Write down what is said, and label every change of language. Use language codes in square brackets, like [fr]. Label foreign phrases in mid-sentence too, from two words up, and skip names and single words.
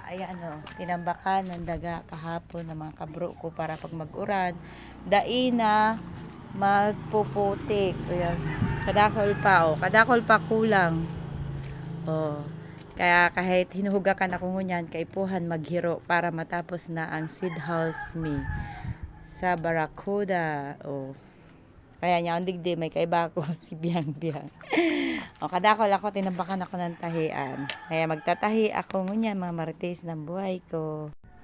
[bik] Ayan tinambakan ng daga kahapon ng mga kabro ko para pag mag-uran. Dai na magpuputik. Ayan. Kadakol pa kadakol pa kulang. Kaya kahit hinuhugakan ako ngunyan kaipuhan maghiro para matapos na ang [en] seed house [bik] me sa Barracuda. Kaya niya ang digdi may kaiba ko si Biang Biang. Kadakol ako tinambakan ako ng tahian. Kaya magtatahi ako ngunyan mga martes ng buhay ko.